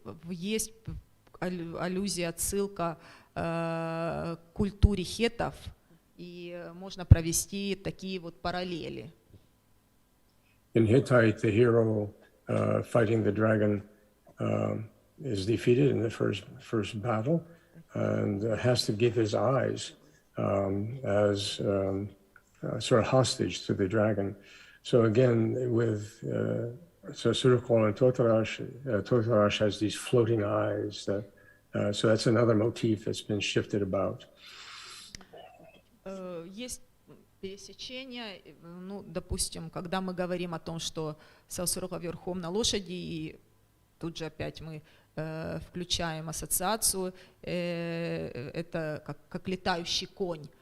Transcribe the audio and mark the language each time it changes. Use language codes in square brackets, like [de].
[ru] Есть аллюзия, отсылка к культуре хеттов, и можно провести такие вот параллели. [en] In Hittite, the hero fighting the dragon is defeated in the first battle and has to give his eyes as sort of hostage to the dragon. So again, with Sosrukho and Totarash, Totarash has these floating eyes. So that's another motif that's been shifted about. [ru] Есть пересечения, ну, допустим, когда мы говорим о том, что Сосрукho верхом на лошади, и тут же опять мы включаем ассоциацию, это как летающий конь.